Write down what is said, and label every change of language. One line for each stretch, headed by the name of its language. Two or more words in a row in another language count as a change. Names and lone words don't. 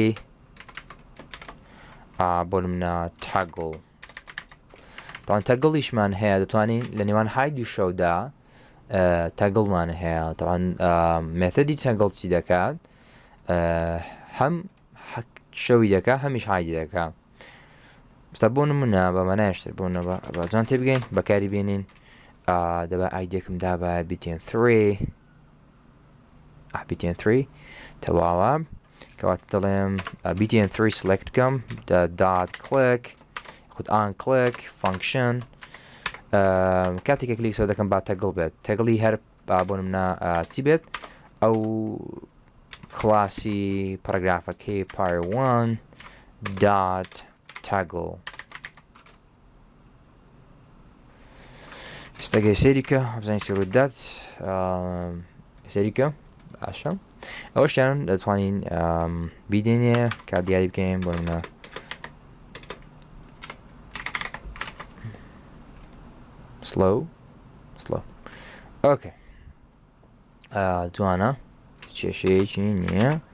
Central Kurdish: بۆ نمونە toggle تاوان تەگڵیشمان هەیە دەتوانین لە نێوان هایدی شەودا تەگڵمان هەیە تاوان مێتۆدی تەگڵ چی دەکات هەم شەوی دەکات هەمیش هایدی دەکات ستا بۆ نمونە بە مەنایشتر بۆ جوان تێبگەین بەکاری بێنین دەبا ئایدێکم دا بە btn3 تەواوە کەواتە دەڵێم btn3 سلێکت بکەم
English: dot click
Central Kurdish: خود
English: on click function
Central Kurdish: کاتێکە کلیک سەوە دەکەم با تەگڵ بێت تەگڵی هەر بۆ نمونە چی بێت ئەو کلاسی پەرەگرافەکەی
English: part-1 dot toggle
Central Kurdish: استەگەی سێریکە بزانین چی ڕوودات سێریکە باشە ئەوەشیان دەتوانین بیدێنێ کات دیاری بکەین بۆ منە slow ئۆکێ جوانە کێشەیەکی نییە